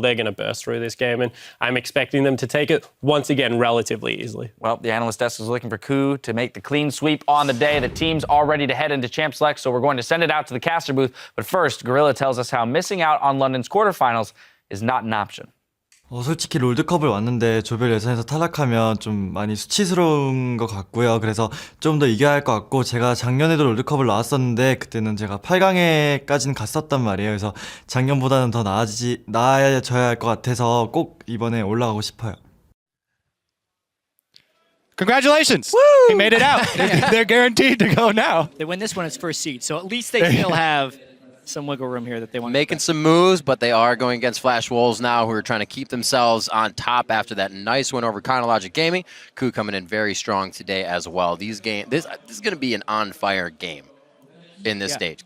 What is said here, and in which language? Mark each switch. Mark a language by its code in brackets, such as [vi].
[en] They're going to burst through this game, and I'm expecting them to take it, once again, relatively easily. Well, the analyst desk is looking for KOO to make the clean sweep on the day. The team's all ready to head into Champ Select, so we're going to send it out to the caster booth. But first, GorillA tells us how missing out on London's quarterfinals is not an option. [ko] 솔직히 롤드컵을 왔는데 조별 예선에서 탈락하면 좀 많이 수치스러운 것 같고요. 그래서 좀 더 이겨야 할 것 같고, 제가 작년에도 롤드컵을 나왔었는데 그때는 제가 8강에까지는 갔었단 말이에요. 그래서 작년보다는 더 나아져야 할 것 같아서 꼭 이번에 올라가고 싶어요. [en] Congratulations! Woo! He made it out. They're guaranteed to go now. They win this one as first seed, so at least they still have some wiggle room here that they want. Making some moves, but they are going against Flash Wolves now, who are trying to keep themselves on top after that nice win over Chronologic Gaming. KOO coming in very strong today as well. This is going to be an on-fire game in this stage.